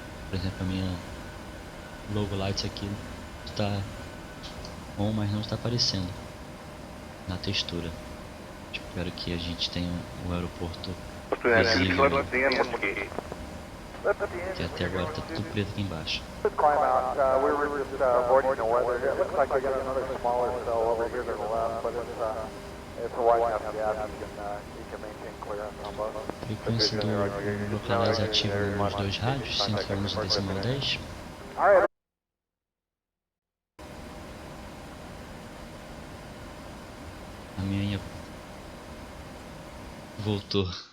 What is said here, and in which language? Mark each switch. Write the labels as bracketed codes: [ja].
[pt] Por exemplo, a minha logo lights aqui está on, mas não está aparecendo na textura. Espero que a gente tenha o aeroporto visível, que até agora está tudo preto aqui embaixo. [en] Climb out. We were just avoiding the weather. It looks like we got another smaller cell over here to the left, but it's a wide enough gap. You can maintain clearance on both. [pt] Frequência do localize ativa nos dois rádios, 111,10. A minha voltou.